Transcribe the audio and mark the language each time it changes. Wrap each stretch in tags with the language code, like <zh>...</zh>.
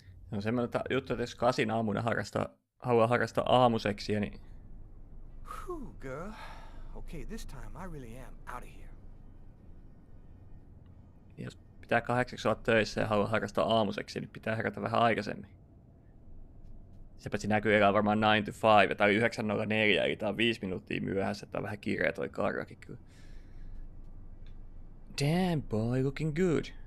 <fi>No semmoinen juttu, että jos 8 aamuna haluaa harrastaa aamuseksiä, niin...</fi> <en>Whew, girl. Okay, this time I really am out of here.</en> <fi>Jos pitää 8 olla töissä ja haluaa harrastaa aamuseksiä, niin pitää herätä vähän aikaisemmin. Sepä näkyy elää varmaan 9 to 5, ja tää oli 9.04, eli tää on 5 minuuttia myöhässä, tää on vähän kireä toi karrakin kyllä.</fi> <en>Damn boy, looking good.</en>